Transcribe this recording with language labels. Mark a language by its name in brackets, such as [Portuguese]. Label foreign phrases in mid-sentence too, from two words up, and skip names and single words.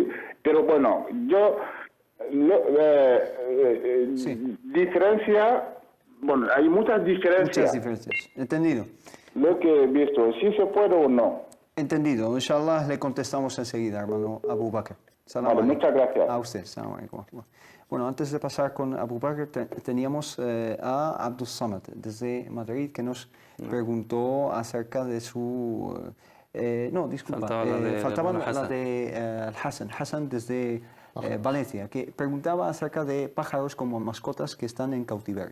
[Spanish] Pero bueno, yo, diferencia, bueno, hay muchas diferencias. Muchas diferencias. Entendido. Lo que he visto, si se puede o no. Entendido. Inshallah le contestamos enseguida, hermano Abu Bakr. Vale, muchas gracias. A usted. [Arabic] سلام عليكم. [Spanish] Bueno, antes de pasar con Abu Bakr, teníamos a Abdul Samad desde Madrid, que nos preguntó acerca de su... no, disculpa, faltaba la de Hassan desde Valencia, que preguntaba acerca de pájaros como mascotas que están en cautiverio.